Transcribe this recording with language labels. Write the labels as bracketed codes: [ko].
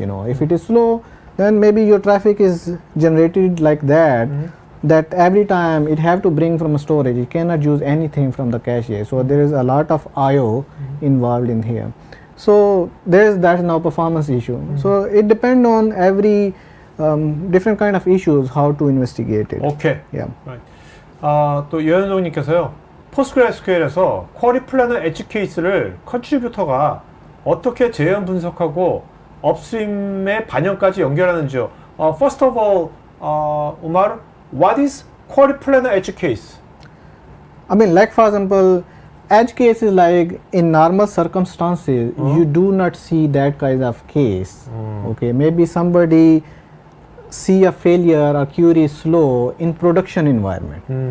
[en] If it is slow, then maybe your traffic is generated like that, that every time it have to bring from a storage. It cannot use anything from the cache. So there is a lot of IO involved in here. So that's now performance issue. So it depends on every different kind of issues how to investigate it. Okay. Yeah. [ko] Right. 또 여현동님께서요. PostgreSQL에서 쿼리 플래너 엣지 케이스를 컨트리뷰터가 어떻게 재현 분석하고 업스트림의 반영까지 연결하는지요. [en] First of all, Umar, what is query planner edge case? Like for example, edge case is like in normal circumstances, you do not see that kind of case. Okay, maybe somebody see a failure or query is slow in production environment.